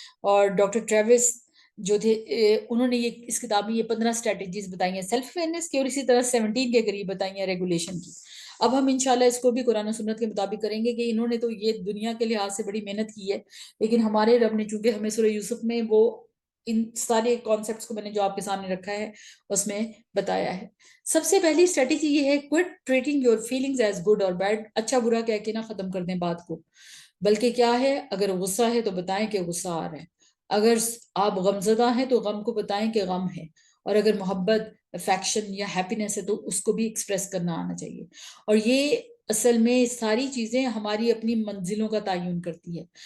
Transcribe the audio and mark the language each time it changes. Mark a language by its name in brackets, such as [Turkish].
[Urdu] اور doctor Travis جو تھے انہوں نے یہ اس کتاب میں یہ 15 اسٹریٹجیز بتائی ہیں سیلف اویئرنیس کی، اور اسی طرح 17 کے قریب بتائی ہیں ریگولیشن کی. اب ہم انشاءاللہ اس کو بھی قرآن و سنت کے مطابق کریں گے، کہ انہوں نے تو یہ دنیا کے لحاظ سے بڑی محنت کی ہے، لیکن ہمارے رب نے چونکہ ہمیں سورہ یوسف میں وہ ان سارے کانسیپٹس کو میں نے جو آپ کے سامنے رکھا ہے اس میں بتایا ہے. سب سے پہلی اسٹریٹجی یہ ہے [English] quit treating your feelings as good or bad. [Urdu] اچھا برا کہہ کے نہ ختم کر دیں بات کو، بلکہ کیا ہے، اگر غصہ ہے تو بتائیں کہ غصہ آ رہا ہے، اگر آپ غم زدہ ہیں تو غم کو بتائیں کہ غم ہے، اور اگر محبت، افیکشن یا ہیپینس ہے تو اس کو بھی ایکسپریس کرنا آنا چاہیے. اور یہ اصل میں ساری چیزیں ہماری اپنی منزلوں کا تعین کرتی ہے.